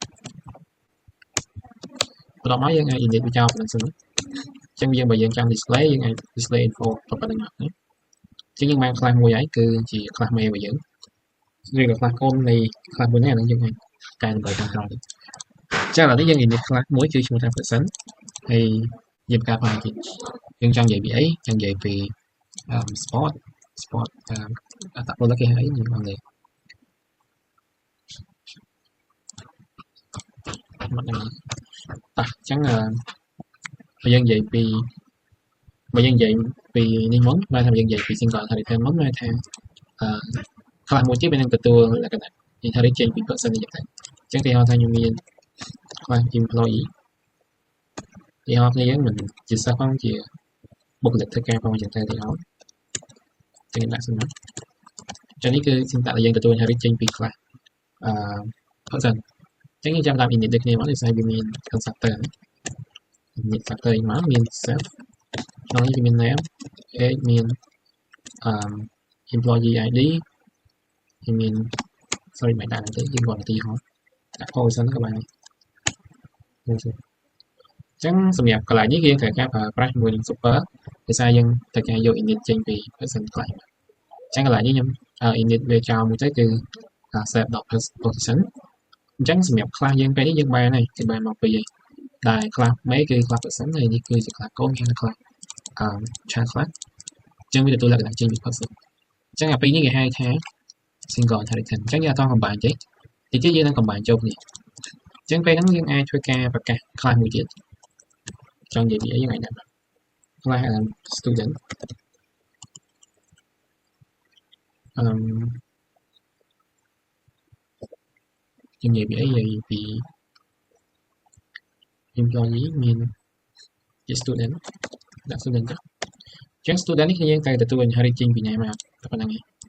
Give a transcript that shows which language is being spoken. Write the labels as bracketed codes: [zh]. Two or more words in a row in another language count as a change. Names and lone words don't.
[km] បន្ទាប់មកយើងអាច init វាចោលប៉ុណ្្នឹងសិនចឹងយើងបើយើងចង់ display យើងអាច [en] display info [km] ប៉ុណ្្នឹងណាចឹងយើងបាន class មួយហើយគឺជា class មេរបស់យើងឬក៏ class កូននៃ class មួយនេះអានឹងយើងអាចកែតម្រូវតាមក្រោយចឹងឥឡូវនេះយើង [en] init class [km] មួយគឺឈ្មោះថា person ហើយយើងបង្កើតផងទៀតយើងចង់និយាយពីអីចង់និយាយពី sport អត្តពលគេហៅអីខ្ញុំអត់ទេ មកដល់តោះចឹងបើយើងនិយាយពីនេះមុនបានថាយើងនិយាយពី [en] single inheritance [km] មុនបានថាខ្លះមួយទៀតវានឹងទទួលលក្ខណៈ inherit ចេញពី person នេះចឹងទៅចឹងគេហៅថាខ្ញុំមាន [en] class employee [km] ទីហោគ្នាយើងមិនជាសិស្សផងជា បុគ្គលិកធ្វើការផងចឹងទៅទីហោចឹងដាក់សម្រាប់ចឹងនេះគឺsyntaxដែលយើងទទួល inherit ចេញពី [en] class person [km] ចឹងយើងចាំតាម init ដូចគ្នាមកដោយសារវាមាន constructor [en] init constructor [km] មកមាន self ក្នុងនេះវាមាន [en] name age [km] មាន [en] employee ID [km] វាមាន sorry មិនដាក់ទេយើងគាត់ទីហោដាក់ position ក៏បាន ចឹងសម្រាប់កន្លែងនេះយើងត្រូវការប្រើប្រាស់ជាមួយនឹង super ដោយសារយើងត្រូវការយក init ចេញពី person ខ្លះចឹងកន្លែងនេះខ្ញុំ init វាចោលមួយទៅគឺ set.position អញ្ចឹងសម្រាប់ class យើងពេលនេះយើងបានហើយគឺបានមកពីហើយដែល class មេគឺ [en] class person [km] ហើយនេះគឺជា class កូនគេហៅ [en] class child class [km] អញ្ចឹងវាទទួលលក្ខណៈចេញពី person អញ្ចឹងអាពីរនេះគេហៅថា [en] single inheritance [km] អញ្ចឹងយើងអត់ត combine ទេទីទៀតយើងនឹង combine ចូលគ្នាអញ្ចឹងពេលហ្នឹងយើងអាចធ្វើការប្រកាស class មួយទៀតចង់និយាយពីអីយើងអាចដាក់ [en] class student [km] និយាយពីអីនិយាយពី employee មានជា student ដាក់ student ទៅអញ្ចឹង student នេះគឺយើងត្រូវទទួល inherit ចេញពីណាមកតែប៉ុណ្្នឹងឯង